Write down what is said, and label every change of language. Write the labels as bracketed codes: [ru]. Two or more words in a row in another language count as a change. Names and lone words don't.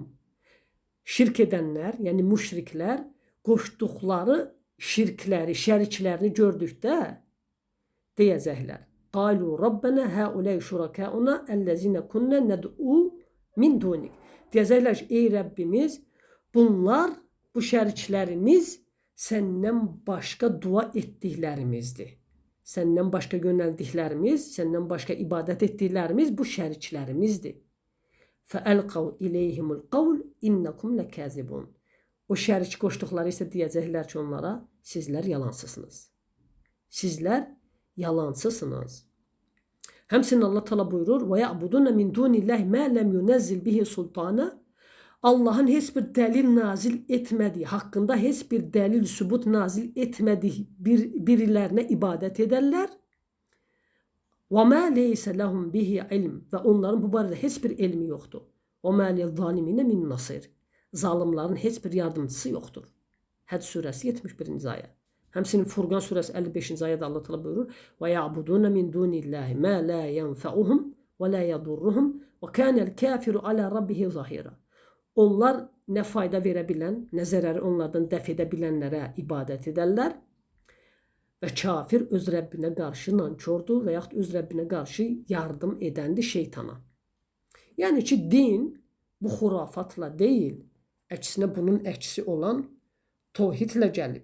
[az] Şirk edənlər, yəni müşriklər qoşduqları şirkləri, şəriklərini gördükdə deyəcəklər: [ar] "قالوا ربنا هؤلاء شركاؤنا الذين كنا ندعو من دونك." [az] Deyəcəklər ki, ey Rəbbimiz, bunlar, bu şəriklərimiz səndən başqa dua etdiklərimizdir. Səndən başqa yönəldiklərimiz, səndən başqa ibadət etdiklərimiz bu şəriklərimizdir. [ar] فَأَلْقَوْا إِلَيْهِمُ الْقَوْلِ إِنَّكُمْ لَكَاذِبُونَ. [az] O şərik qoşduqları isə deyəcəklər ki onlara, sizlər yalansısınız. Sizlər yalansısınız. Həmçinin Allah Teala buyurur: [ar] "ويعبدون من دون الله ما لم ينزل به سلطانا." [az] Allah'ın heç bir dəlil nazil etmədiyi, haqqında heç bir dəlil sübut nazil etmədiyi birilərinə ibadət edərlər. [ar] وَمَا لَيْسَ لَهُمْ بِهِ عِلْمٍ. [az] Və onların bu barədə heç bir elmi yoxdur. [ar] وَمَا لِلظَّالِمِينَ مِنْ نَصِيرٍ. [az] Zalimların heç bir yardımcısı yoxdur. Həc surəsi 71-ci ayə. Həmçinin Furqan surəsi 55-ci ayədə Allah Teala buyurur: [ar] وَيَعْبُدُونَ مِنْ دُونِ اللّٰهِ مَا لَا يَنْفَعُهُمْ وَلَا يَضُرُّهُمْ وَكَانَ الْكَافِرُ عَلَى رَبِّهِ ظَهِيرًا. [az] Onlar nə fayda verə bilən, nə zərəri onlardan dəf edə bilənlərə ibadət edərlər. Və kafir öz Rəbbinə qarşı nankordur və yaxud öz Rəbbinə qarşı yardım edəndir şeytana. Yəni ki, din bu xurafatla deyil, əksinə bunun əksi olan tohidlə gəlib.